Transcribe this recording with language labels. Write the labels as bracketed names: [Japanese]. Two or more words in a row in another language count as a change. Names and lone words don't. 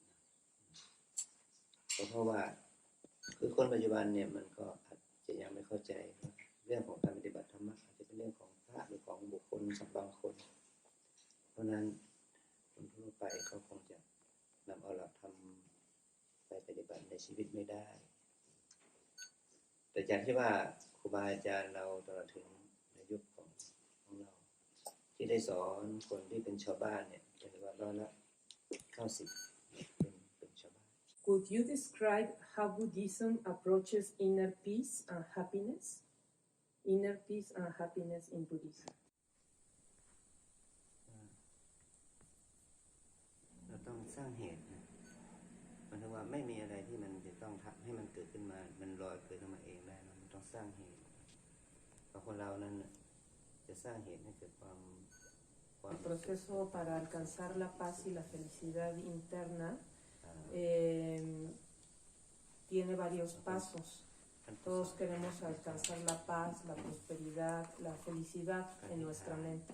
[Thai] เพราะว่าคือคนปัจจุบันเนี่ยมันก็อาจจะยังไม่เข้าใจเรื่องของการปฏิบัติธรรมะอาจจะเป็นเรื่องของพระหรือของบุคคลสักบางคนเพราะนั้นคนทั่วไปเขาคงจะนำเอาหลักธรรมไปปฏิบัติในชีวิตไม่ได้ แต่จากที่ว่าครูบาอาจารย์เราตลอดถึงในยุคของเราที่ได้สอนคนที่เป็นชาวบ้านเนี่ยเรียกว่า90%เป็นชาวบ้าน [English] Could you describe how Buddhism approaches inner peace and happiness? Inner peace and happiness in Buddhism. [Thai] เราต้องสร้างเหตุนะหมายถึงว่าไม่มีอะไรที่มันจะต้องทำให้มันเกิดขึ้นมามันลอยเกิดขึ้นมาเองได้นะมันต้องสร้างเหตุเพราะคนเรานั้นจะสร้างเหตุให้เกิดความ [Spanish] El proceso para alcanzar la paz y la felicidad interna tiene varios pasos. Todos queremos alcanzar la paz, la prosperidad, la felicidad en nuestra mente.